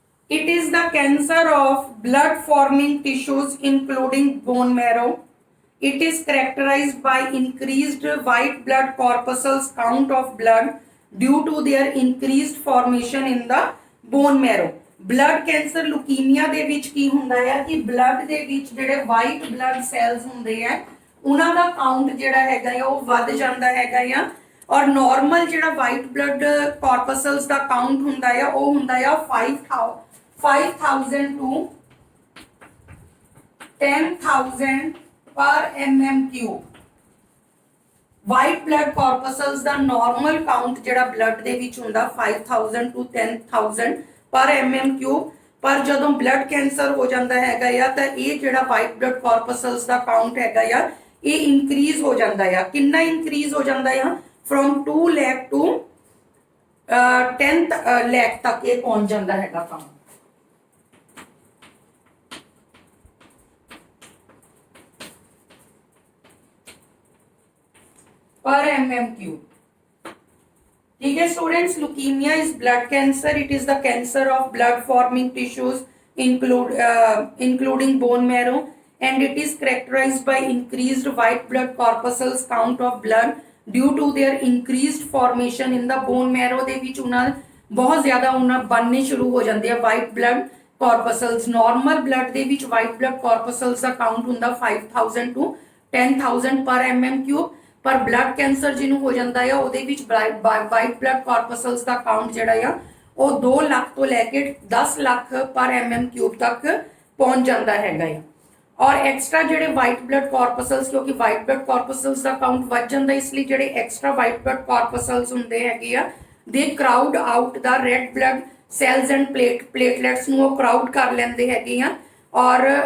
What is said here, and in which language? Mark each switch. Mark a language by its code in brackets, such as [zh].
[en] It is the cancer of blood forming tissues including bone marrow. It is characterized by increased white blood corpuscles count of blood due to their increased formation in the bone marrow. [pa] Blood cancer leukemia ਦੇ ਵਿੱਚ ਕੀ ਹੁੰਦਾ ਹੈ ਕਿ blood ਦੇ ਵਿੱਚ ਜਿਹੜੇ white blood cells ਹੁੰਦੇ ਆ ਉਹਨਾਂ ਦਾ ਕਾਊਂਟ ਜਿਹੜਾ ਹੈਗਾ ਆ ਉਹ ਵੱਧ ਜਾਂਦਾ ਹੈਗਾ ਆ ਔਰ ਨਾਰਮਲ ਜਿਹੜਾ white blood corpuscles ਦਾ ਕਾਊਂਟ ਹੁੰਦਾ ਆ ਉਹ ਹੁੰਦਾ ਆ 5,000 to 10,000 per mm cube. White blood corpuscles ਦਾ normal count ਜਿਹੜਾ blood ਦੇ ਵਿੱਚ ਹੁੰਦਾ 5,000 to 10,000 per mm cube. ਪਰ ਜਦੋਂ blood cancer ਹੋ ਜਾਂਦਾ ਹੈਗਾ ਆ ਤਾਂ ਇਹ ਜਿਹੜਾ white blood corpuscles ਦਾ count ਹੈਗਾ ਆ ਇਹ increase ਹੋ ਜਾਂਦਾ ਆ ਕਿੰਨਾ increase ਹੋ ਜਾਂਦਾ ਆ from 2 lakh to 10 lakh ਤੱਕ ਇਹ ਪਹੁੰਚ ਜਾਂਦਾ ਹੈਗਾ count. [en] Per mm cube. [hi] ठीक है students [en] leukemia is blood cancer. It is the cancer of blood forming tissues including bone marrow and it is characterized by increased white blood corpuscles count of blood due to their increased formation in the bone marrow [pa] ਦੇ ਵਿੱਚ ਉਹਨਾਂ ਬਹੁਤ ਜ਼ਿਆਦਾ ਉਹਨਾਂ ਬਣਨੇ ਸ਼ੁਰੂ ਹੋ ਜਾਂਦੇ ਆ [en] white blood [pa] corpuscles normal blood ਦੇ ਵਿੱਚ white blood corpuscles ਦਾ count ਹੁੰਦਾ 5000 to 10000 per mm cube ਪਰ blood cancer ਜਿਹਨੂੰ ਹੋ ਜਾਂਦਾ ਆ ਉਹਦੇ ਵਿੱਚ white blood corpuscles ਦਾ count ਜਿਹੜਾ ਆ ਉਹ 2 ਲੱਖ ਤੋਂ ਲੈ ਕੇ 10 ਲੱਖ per mm cube ਤੱਕ ਪਹੁੰਚ ਜਾਂਦਾ ਹੈਗਾ ਆ और एक्स्ट्रा ਜਿਹੜੇ ਵਾਈਟ ਬਲੱਡ ਕਾਰਪਸਲਸ ਕਿਉਂਕਿ ਵਾਈਟ ਬਲੱਡ ਕਾਰਪਸਲਸ ਦਾ ਕਾਊਂਟ ਵੱਧ ਜਾਂਦਾ ਇਸ ਲਈ ਜਿਹੜੇ ਐਕਸਟਰਾ ਵਾਈਟ ਬਲੱਡ ਕਾਰਪਸਲਸ ਹੁੰਦੇ ਹੈਗੇ ਆ [en] they crowd out the red blood cells and platelets [pa] ਨੂੰ ਉਹ ਕਰਾਊਡ ਕਰ ਲੈਂਦੇ ਹੈਗੇ ਆ ਔਰ